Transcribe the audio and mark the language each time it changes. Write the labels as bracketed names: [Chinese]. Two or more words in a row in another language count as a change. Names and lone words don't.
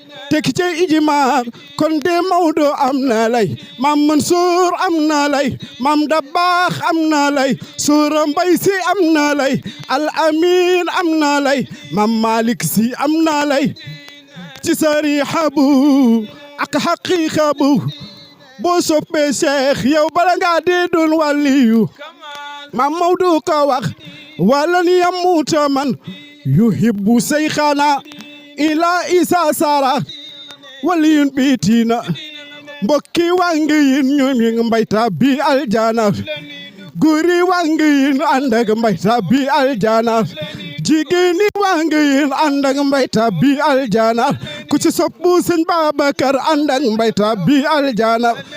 [Wolof] Teg ci ijma, kon de Maodo am na lay, Maam Mansour am na lay, Maam Dabakh am na lay, Soora Mbay Si am na lay, Al Amin am na lay, Maam Malik Si am na lay. Ci sariixa bu ak xaqiiqa bu, boo soppee Cheikh yow bala ngaa dee doon waliyu. Maam Maodo ko wax, [Arabic] "ولن يموت من يحب شيخنا إلا إذا صار وليا بيتنا." [Wolof] Mbokki waa ngi yin ñoom yi ngi mbay tabbi aljana. Góor yi waa ngi yéen ànd ak mbay tàbbi aljana. Jigéen yi waa ngi yéen ànd ak mbay tàbbi aljana. Ku ci soppu Sëñ Babacar ànd ak mbay tàbbi aljana.